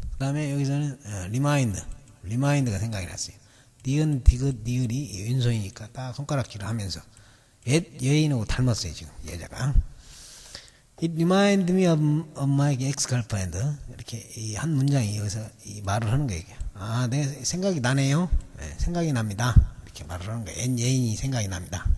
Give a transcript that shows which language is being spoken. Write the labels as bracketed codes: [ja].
[ko] 그 다음에 여기서는 remind가 생각이 났어요. 니은, 디귿, 니을이 왼손이니까 딱 손가락질을 하면서 옛 여인하고 닮았어요. 지금 여자가. [en] It reminded me of my ex-girlfriend. [ko] 이렇게 이 한 문장이 여기서 이 말을 하는 거예요. 내 생각이 나네요. 네, 생각이 납니다. 이렇게 말을 하는 거예요. 옛 여인이 생각이 납니다.